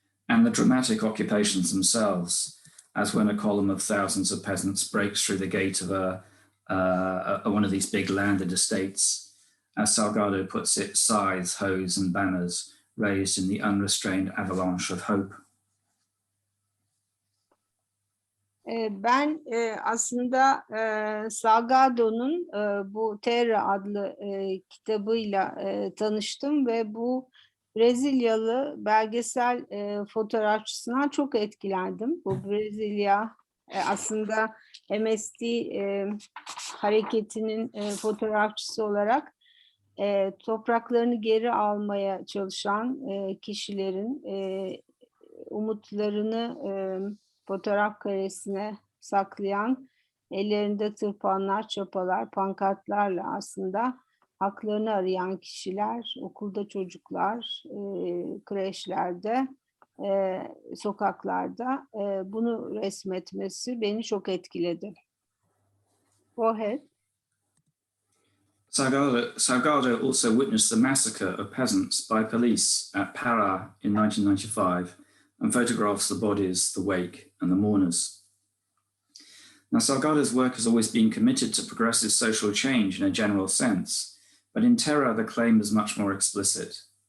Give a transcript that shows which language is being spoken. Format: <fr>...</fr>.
<en>And the dramatic occupations themselves, as when a column of thousands of peasants breaks through the gate of one of these big landed estates as Salgado puts it, scythes, hoes, and banners raised in the unrestrained avalanche of hope.</en> <tr>Ben aslında Salgado'nun bu Terra adlı kitabıyla tanıştım ve bu Brezilyalı belgesel fotoğrafçısından çok etkilendim. Bu Brezilya aslında MST hareketinin fotoğrafçısı olarak topraklarını geri almaya çalışan kişilerin umutlarını fotoğraf karesine saklayan, ellerinde tırpanlar, çapalar, pankartlarla aslında haklarını arayan kişiler, okulda çocuklar, kreşlerde, sokaklarda bunu resmetmesi beni çok etkiledi.</tr> <en>Go ahead. Salgado also witnessed the massacre of peasants by police at Pará in 1995 and photographs the bodies, the wake, and the mourners. Now, Salgado's work has always been committed to progressive social change in a general sense, but in Terra the claim is much more explicit.</en>